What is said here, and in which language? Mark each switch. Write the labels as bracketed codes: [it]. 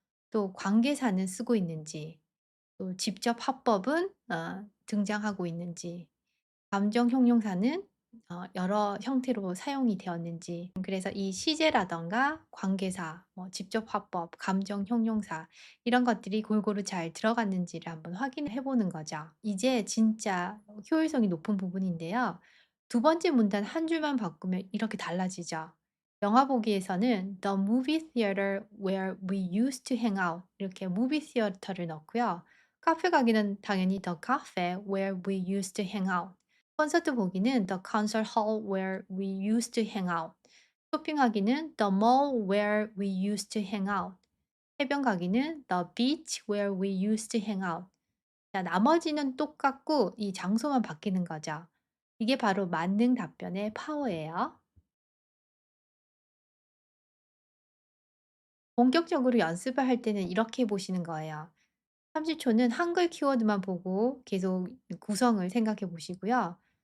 [ko] 또 관계사는 쓰고 있는지, 또 직접 화법은 등장하고 있는지, 감정 형용사는 여러 형태로 사용이 되었는지, 그래서 이 시제라든가 관계사, 뭐 직접 화법, 감정 형용사 이런 것들이 골고루 잘 들어갔는지를 한번 확인해 보는 거죠. 이제 진짜 효율성이 높은 부분인데요. 두 번째 문단 한 줄만 바꾸면 이렇게 달라지죠. 영화 보기에서는 [en] The movie theater where we used to hang out 이렇게 movie theater를 넣고요. [ko] 카페 가기는 당연히 [en] The cafe where we used to hang out. [ko] 콘서트 보기는 [en] The concert hall where we used to hang out. [ko] 쇼핑하기는 [en] The mall where we used to hang out. [ko] 해변 가기는 [en] The beach where we used to hang out. [ko] 자, 나머지는 똑같고 이 장소만 바뀌는 거죠. 이게 바로 만능 답변의 파워예요. 본격적으로 연습을 할 때는 이렇게 해 보시는 거예요. 30초는 한글 키워드만 보고 계속 구성을 생각해 보시고요.